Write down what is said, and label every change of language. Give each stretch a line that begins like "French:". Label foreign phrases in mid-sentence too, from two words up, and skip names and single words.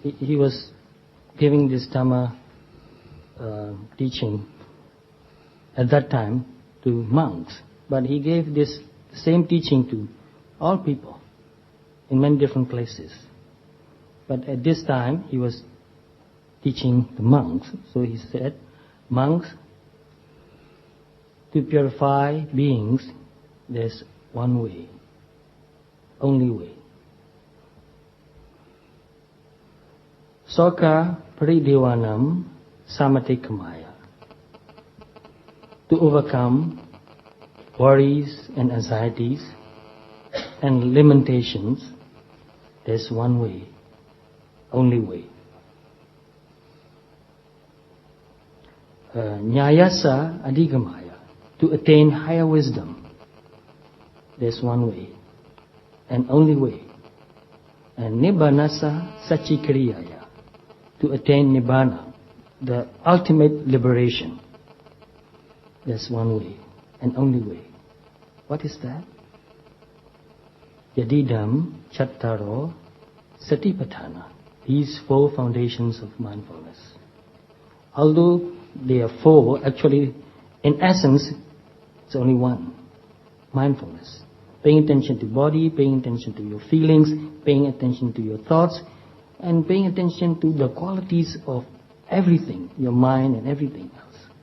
English: he was giving this Dhamma teaching at that time to monks, but he gave this same teaching to all people in many different places. But at this time, he was teaching the monks. So he said, monks, to purify beings, there's one way, only way.
Pali: Soka paridevanam samatikamaya.
English: To overcome worries and anxieties and limitations, there's one way, only way.
Pali: Nyayasa adhigamaya.
English: To attain higher wisdom, there's one way, and only way.
Pali: And nibbanasa sachikariyaya.
English: To attain nibbana, the ultimate liberation, there's one way, and only way. What is that?
Pali: Yadidam chattaro satipatthana.
English: These four foundations of mindfulness. Although they are four, actually, in essence, it's only one. Mindfulness. Paying attention to body, paying attention to your feelings, paying attention to your thoughts, and paying attention to the qualities of everything, your mind and everything else.